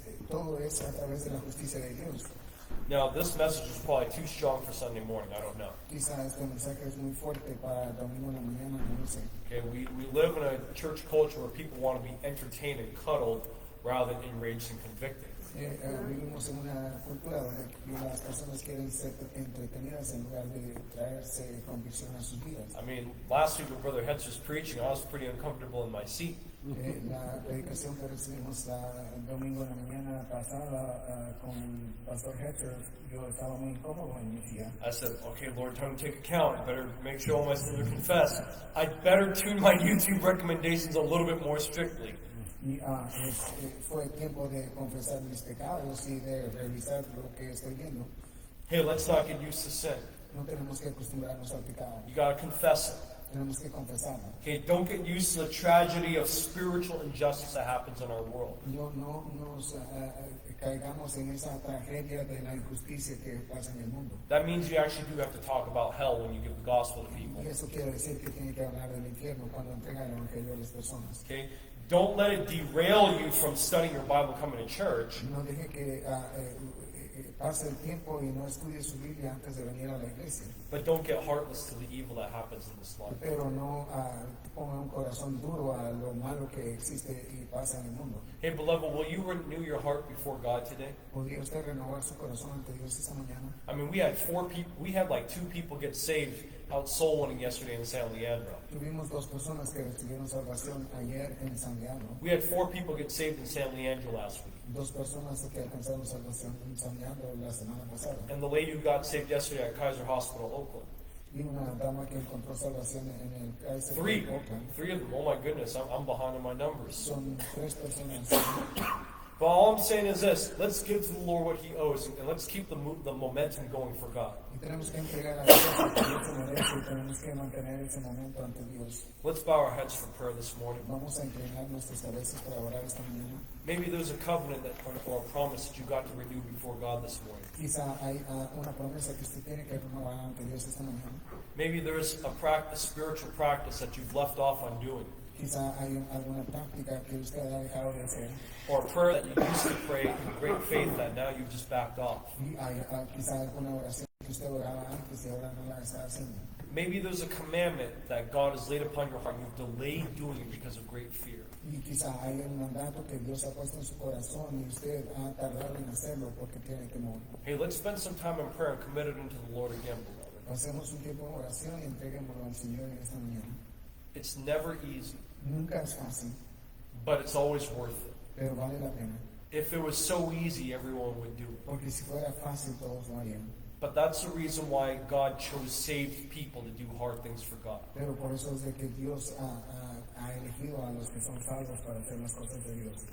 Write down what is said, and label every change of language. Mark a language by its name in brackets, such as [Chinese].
[Spanish] Todo es a través de la justicia de Dios. [English] Now, this message is probably too strong for Sunday morning. I don't know. [Spanish] Quizá este mensaje es muy fuerte para domingo en la mañana, no lo sé. [English] Okay, we live in a church culture where people want to be entertained and cuddled rather than enraged and convicted. [Spanish] Vivimos en una cultura donde las personas quieren ser entretenidas en lugar de traerse convicción a sus vidas. [English] I mean, last week when Brother Hetz was preaching, I was pretty uncomfortable in my seat. [Spanish] La predicación que recibimos el domingo en la mañana pasada con el pastor Hetzer, yo estaba muy incómodo en mi silla. [English] I said, okay, Lord, time to take account. I better make sure all my sins are confessed. I'd better tune my YouTube recommendations a little bit more strictly. [Spanish] Y fue tiempo de confesar mis pecados y de revisar lo que estoy viendo. [English] Hey, let's not get used to sin. [Spanish] No tenemos que acostumbrarnos al pecado. [English] You got to confess it. [Spanish] Tenemos que confesarlo. [English] Okay, don't get used to the tragedy of spiritual injustice that happens in our world. [Spanish] No nos caigamos en esa tragedia de la injusticia que pasa en el mundo. [English] That means you actually do have to talk about hell when you give the gospel to people. [Spanish] Y eso quiere decir que tiene que hablar del infierno cuando entrega el evangelio a las personas. [English] Okay? Don't let it derail you from studying your Bible, coming to church. [Spanish] No deje que pase el tiempo y no estudie su Biblia antes de venir a la iglesia. [English] But don't get heartless to the evil that happens in this life. [Spanish] Pero no ponga un corazón duro a lo malo que existe y pasa en el mundo. [English] Hey, beloved, will you renew your heart before God today? [Spanish] ¿Podría usted renovar su corazón ante Dios esta mañana? [English] I mean, we had 4 people. We had like 2 people get saved out soul winning yesterday in San Leandro. [Spanish] Tuvimos 2 personas que recibieron salvación ayer en San Leandro. [English] We had 4 people get saved in San Leandro last week. [Spanish] 2 personas que alcanzaron salvación en San Leandro la semana pasada. [English] And the lady who got saved yesterday at Kaiser Hospital, Oakland. [Spanish] Y una dama que encontró salvación en el Kaiser [English] 3. [Spanish] de Oakland. [English] 3 of them. Oh my goodness, I'm behind on my numbers. [Spanish] Son 3 personas. [English] But all I'm saying is this: let's give to the Lord what He owes, and let's keep the momentum going for God. [Spanish] Y tenemos que entregar a Dios lo que Dios se merece y tenemos que mantener ese momento ante Dios. [English] Let's bow our heads for prayer this morning. [Spanish] Vamos a inclinar nuestras cabezas para orar esta mañana. [English] Maybe there's a covenant or a promise that you got to renew before God this morning. [Spanish] Quizá hay una promesa que usted tiene que renovar ante Dios esta mañana. [English] Maybe there's a spiritual practice that you've left off on doing. [Spanish] Quizá hay alguna práctica que usted ha dejado de hacer. [English] Or a prayer that you used to pray in great faith that now you've just backed off. [Spanish] Y hay quizá alguna oración que usted oraba antes y ahora no la está haciendo. [English] Maybe there's a commandment that God has laid upon your heart and you've delayed doing it because of great fear. [Spanish] Y quizá hay un mandato que Dios ha puesto en su corazón y usted ha tardado en hacerlo porque tiene temor. [English] Hey, let's spend some time in prayer and commit it into the Lord again, beloved. [Spanish] Pasemos un tiempo en oración y entreguémoslo al Señor en esta mañana. [English] It's never easy, [Spanish] Nunca es fácil, [English] but it's always worth it. [Spanish] pero vale la pena. [English] If it was so easy, everyone would do it. [Spanish] Porque si fuera fácil, todos lo harían. [English] But that's the reason why God chose saved people to do hard things for God. [Spanish] Pero por eso es de que Dios ha elegido a los que son salvos para hacer las cosas de Dios.